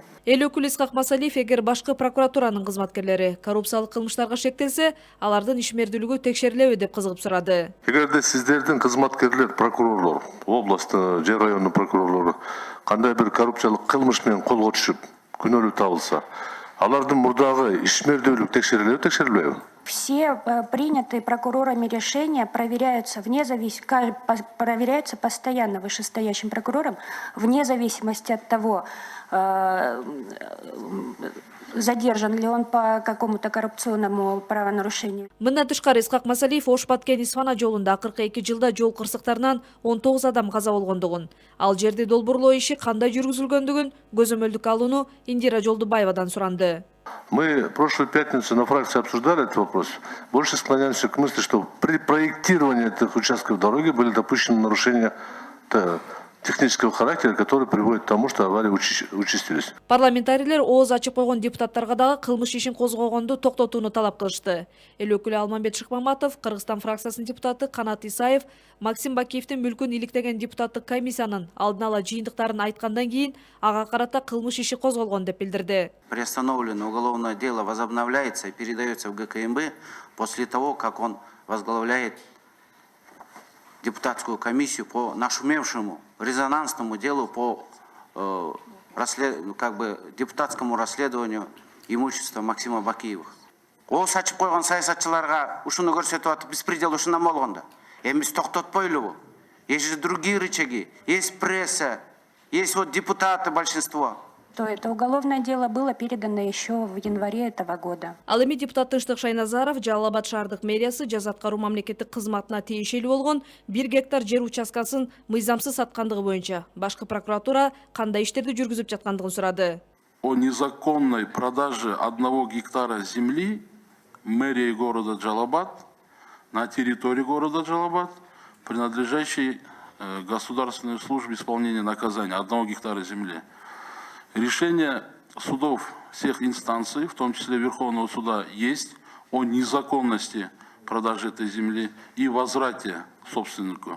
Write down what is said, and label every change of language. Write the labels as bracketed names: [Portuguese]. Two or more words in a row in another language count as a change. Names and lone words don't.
[Kyrgyz] Эл өкүлү Исхак Масалиев эгер башкы прокуратуранын кызматкерлери коррупциялык кылмыштарга шектелсе, алардын ишмердүүлүгү текшерилеби деп кызыгып сурады. Эгерде сиздердин кызматкерлер, прокурорлор, областтын же райондун прокурорлору кандай бир коррупциялык кылмыш менен колго түшүп, күнөөлүү табылса, алардын мурдагы ишмердүүлүк текшерилеби? [Russian] Все принятые прокурорами решения проверяются проверяются постоянно вышестоящим прокурором, вне зависимости от того, задержан ли он по какому-то коррупционному правонарушению. [Kyrgyz] Мындан тышкары Исхак Масалиев Ош-Баткен-Исфана жолунда 42 жылда жол кырсыктарынан 19 адам каза болгондугун, ал жерди долбоорлоо иши кандай жүргүзүлгөндүгүн көзөмөлдүккө алууну Индира Жолдубаевадан суранды. [Russian] Мы прошлую пятницу на фракции обсуждали этот вопрос. Больше склоняемся к мысли, что при проектировании этих участков дороги были допущены нарушения технического характера, которые приводят к тому, что аварии участились. [Kyrgyz] Парламентарийлер ооз ачып койгон депутаттарга дагы кылмыш ишин козгогонду токтотууну талап кылышты. Эл өкүлү Алмамбет Шыкмаматов, Кыргызстан фракциясынын депутаты Канат Исаев, Максим Бакиевдин мүлкүн иликтеген депутаттык комиссиянын алдын ала жыйынтыктарын айткандан кийин ага карата кылмыш иши козголгон деп билдирди. [Russian] Приостановленное уголовное дело возобновляется и передается в ГКМБ после того, как он возглавляет депутатскую комиссию по нашумевшему резонансному делу по депутатскому расследованию имущества Максима Бакиева. [Kyrgyz] Ооз ачып койгон саясатчыларга ушуну көрсөтүп атып беспредел ушундан болгондо. Эми биз токтотпойлубу? [Russian] Есть же другие рычаги, есть пресса, есть вот депутаты большинство. То это уголовное дело было передано еще в январе этого года. [Kyrgyz] Ал эми депутат Тынчтык Шайназаров Жалал Абад шаардык мэриясы жаза аткаруу мамлекеттик кызматына тиешелүү болгон 1 гектар жер участкасын мыйзамсыз саткандыгы боюнча башкы прокуратура кандай иштерди жүргүзүп жаткандыгын сурады. [Russian] О незаконной продаже 1 гектара земли мэрией города Джалабад на территории города Джалабад, принадлежащей государственной службе исполнения наказания 1 гектара земли. Решение судов всех инстанций, в том числе Верховного суда, есть о незаконности продажи этой земли и возврате собственнику.